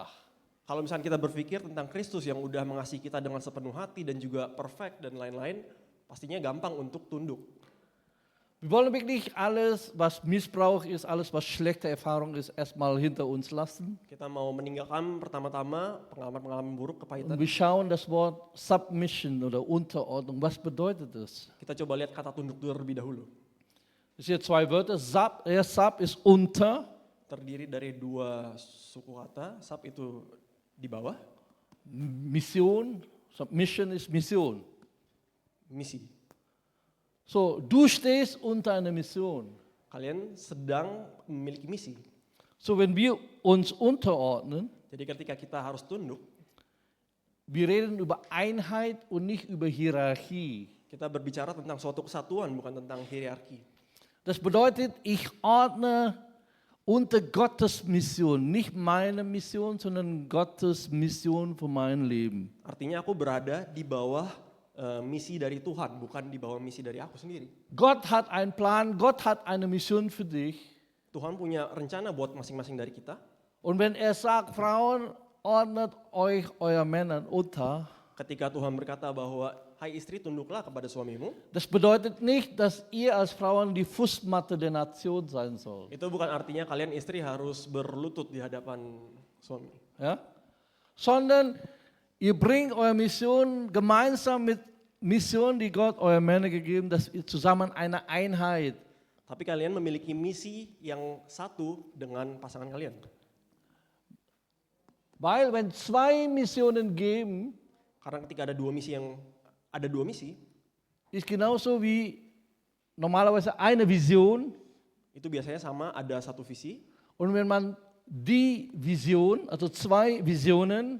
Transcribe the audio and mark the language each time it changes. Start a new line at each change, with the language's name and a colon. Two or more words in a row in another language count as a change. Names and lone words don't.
Indonesian: Kalau misalnya kita berpikir tentang Kristus yang udah mengasihi kita dengan sepenuh hati dan juga perfect dan lain-lain, pastinya gampang untuk tunduk.
German: Wir wollen wirklich alles, was Missbrauch ist, alles, was schlechte Erfahrung ist, erstmal hinter uns lassen.
Indonesian: Kita mau meninggalkan pertama-tama pengalaman-pengalaman buruk, kepahitan.
German: Und wir schauen das Wort Submission oder Unterordnung. Was bedeutet das?
Indonesian: Kita coba lihat kata tunduk terlebih dahulu.
German: Es sind hier zwei Wörter. Sub ist unter.
Indonesian: terdiri dari dua suku kata. Sub itu di bawah,
German: Mission, Submission ist Mission.
Indonesian: misi.
German: So, du stehst unter einer Mission.
Indonesian: Kalian sedang memiliki misi.
German: So, wenn wir uns unterordnen,
Indonesian: Jadi ketika kita harus tunduk,
German: wir reden über Einheit und nicht über Hierarchie.
Indonesian: kita berbicara tentang suatu kesatuan, bukan tentang hierarki.
German: Das bedeutet, ich ordne unter Gottes Mission, nicht meine Mission, sondern Gottes Mission für mein Leben.
Indonesian: Artinya aku berada di bawah misi dari Tuhan, bukan di bawah misi dari aku sendiri.
German: Gott hat einen Plan, Gott hat eine Mission für dich.
Indonesian: Tuhan punya rencana buat masing-masing dari kita.
German: Und wenn sagt, Frauen, ordnet euch euer Männern unter,
Indonesian: Ketika Tuhan berkata bahwa, hai istri tunduklah kepada suamimu,
German: das bedeutet nicht, dass ihr als Frauen die Fußmatte der Nation sein sollt.
Indonesian: itu bukan artinya kalian istri harus berlutut di hadapan suami.
German: Ja? Sondern ihr bringt eure Mission gemeinsam mit Mission, die Gott euer Männer gegeben, dass ihr zusammen eine Einheit.
Indonesian: Tapi kalian memiliki misi yang satu dengan pasangan kalian.
German: Weil wenn zwei Missionen geben,
Indonesian: Karena ketika ada dua misi,
German: ist genauso wie normalerweise eine Vision.
Indonesian: itu biasanya sama, ada satu visi.
German: Und wenn man die Vision, also zwei Visionen,